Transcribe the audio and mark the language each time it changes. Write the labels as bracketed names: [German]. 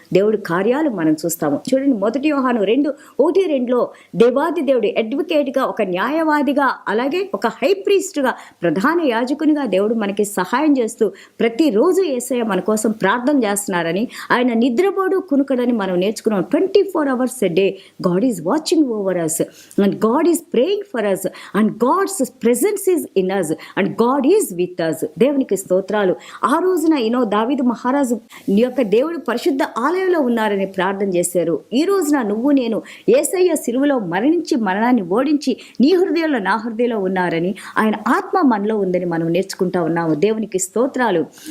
[Telugu] దేవుడి కార్యాలు మనం చూస్తాము. చూడండి, 1 యోహాను 2:1-2లో దేవాది దేవుడు అడ్వకేట్గా, ఒక న్యాయవాదిగా, అలాగే ఒక హై ప్రీస్ట్గా, ప్రధాన యాజకునిగా దేవుడు మనకి సహాయం చేస్తూ ప్రతిరోజు యేసయ్య మన కోసం ప్రార్థన చేస్తున్నారని, ఆయన నిద్రపోడు కునుకడని మనం నేర్చుకున్నాం. [English] 24 hours a day God is watching over us and God is praying for us and God's presence is in us and God is with us. [Telugu] దేవునికి స్తోత్రాలు. ఆ రోజున దావీదు మహారాజు యొక్క దేవుడు పరిశుద్ధ ఆలయంలో ఉన్నారని ప్రార్థన చేశారు. ఈ రోజున నువ్వు నేను యేసయ్య సిలువలో మరణించి మరణాన్ని ఓడించి నీ హృదయంలో నా హృదయంలో ఉన్నారని, ఆయన ఆత్మ మనలో ఉందని మనం నేర్చుకుంటా ఉన్నాము. దేవునికి స్తోత్రాలు.